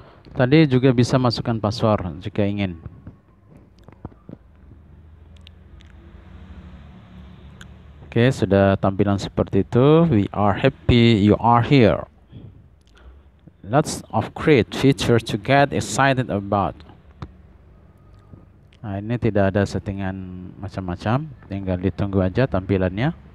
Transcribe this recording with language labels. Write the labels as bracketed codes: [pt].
[id] Tadi juga bisa masukkan password jika ingin. Oke, sudah tampilan seperti itu. [en] We are happy you are here. Lots of great features to get excited about. [id] Nah, ini tidak ada settingan macam-macam, tinggal ditunggu aja tampilannya.